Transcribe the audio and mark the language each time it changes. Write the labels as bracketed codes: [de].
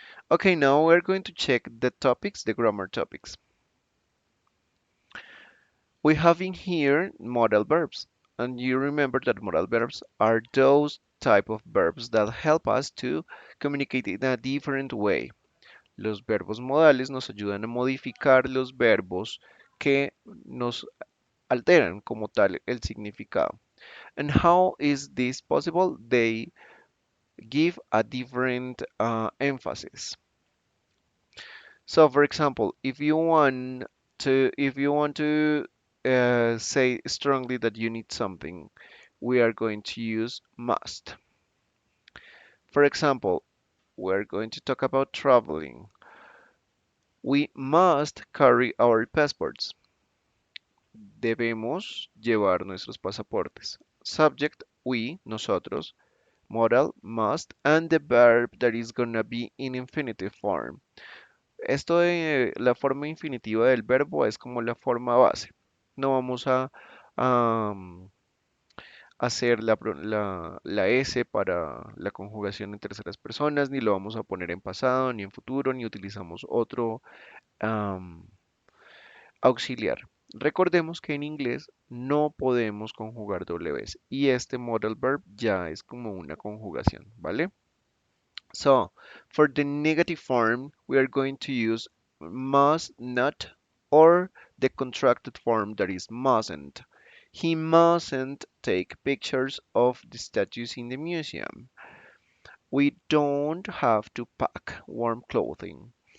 [en] Okay, now we're going to check the topics, the grammar topics. We have in here modal verbs, and you remember that modal verbs are those type of verbs that help us to communicate in a different way. [es] Los verbos modales nos ayudan a modificar los verbos que nos alteran como tal el significado. [en] And how is this possible? They give a different emphasis. So, for example, if you want to say strongly that you need something, we are going to use must. For example, we're going to talk about traveling. We must carry our passports. [es] Debemos llevar nuestros pasaportes. [en] Subject, we, nosotros. Modal, must. And the verb that is gonna be in infinitive form. [es] Esto de la forma infinitiva del verbo es como la forma base. No vamos a, hacer la S para la conjugación en terceras personas, ni lo vamos a poner en pasado, ni en futuro, ni utilizamos otro am, auxiliar. Recordemos que en inglés no podemos conjugar doble vez y este modal verb ya es como una conjugación, ¿vale? [en] So, for the negative form, we are going to use must not or the contracted form that is mustn't. He mustn't take pictures of the statues in the museum. We don't have to pack warm clothing.